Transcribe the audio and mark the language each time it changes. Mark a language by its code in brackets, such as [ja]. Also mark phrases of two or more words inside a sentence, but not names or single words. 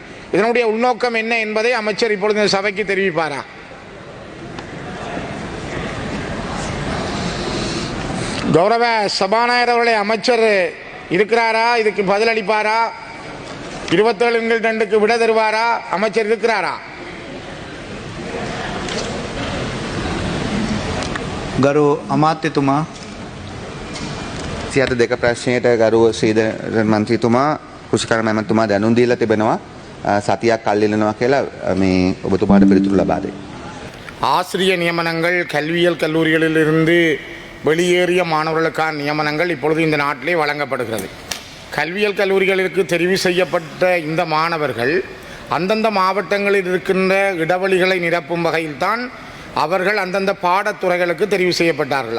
[ta] இதனுடைய உள்நோக்கம் என்ன என்பதை அமைச்சர் இப்பொழுது இந்த சபைக்கு தெரிவிப்பாரா? கௌரவ சபாநாயகர் அவர்களே, அமைச்சர் இருக்கிறாரா? இதுக்கு பதிலளிப்பாரா? 27/2 விட தருவாரா? அமைச்சர் இருக்கிறாரா? [si] ගරු අමාත්‍යතුමා සියත දෙක ප්‍රශ්නයට ගරුව ශ්‍රීධරන් මන්ත්‍රීතුමා කෘෂිකර්ම ඇමතිතුමා දැනුම් දීලා තිබෙනවා සතියක් කල් ඉල්ලනවා කියලා මේ ඔබතුමාට පිළිතුරු ලබා දෙන්න. [ta] ஆசிரிய நியமனங்கள், கல்வியல் கல்லூரிகளிலிருந்து வெளியேறிய மாணவர்களுக்கான நியமனங்கள் இப்பொழுது இந்த நாட்டிலே வழங்கப்படுகிறது. கல்வியல் கல்லூரிகளுக்கு தெரிவு செய்யப்பட்ட இந்த மாணவர்கள் அந்தந்த மாவட்டங்களில் இருக்கின்ற இடைவெளிகளை நிரப்பும் வகையில்தான் அவர்கள் அந்தந்த பாடத்துறைகளுக்கு தெரிவு செய்யப்பட்டார்கள்.